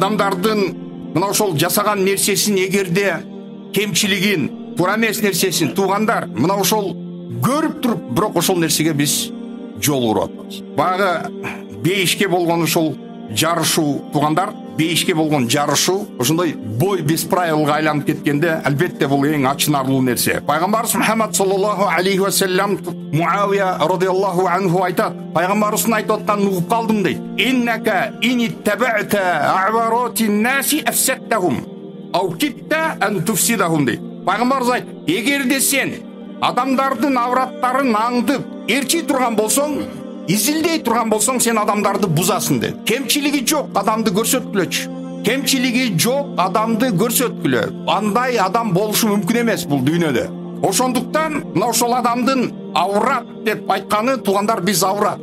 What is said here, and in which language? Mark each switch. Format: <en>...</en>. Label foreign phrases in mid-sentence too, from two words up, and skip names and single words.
<ky>Адамдардын мына ошол жасаган нерсесин, эгерде кемчилигин туура эмес нерсесин туугандар мына ошол көрүп туруп, бирок ошол нерсеге биз жол уруп атабыз. Баягы бейишке болгон ошол жарышуу туугандар, бейишке болгон жарышуу ошондой</ky> <ru>бой без правилга</ru> <ky>айланып кеткенде, албетте бул эң ачынарлуу нерсе. Пайгамбарыбыз Мухаммад</ky> <ar>صلى الله عليه وسلم</ar> <ky>Муавия</ky> <ar>رضي الله عنه</ar> <ky>айтат. Пайгамбарыбыздын айтып атканын угуп калдым дейт.</ky> <ar>إنك إن اتبعت عورات الناس أفسدتهم أو كدت أن تفسدهم.</ar> <ky>Пайгамбарыбыз айт, эгерде сен адамдардын авраттарын аңдып, эрчи турган болсоң, изилдей турган болсоң, сен адамдарды бузасың дейт. Кемчилиги жок адамды көрсөткүлөчү. Кемчилиги жок адамды көрсөткүлө. Андай адам болушу мүмкүн эмес бул дүйнөдө. Ошондуктан мына ошол адамдын аврат деп айтканы, туугандар, биз аврат.</ky>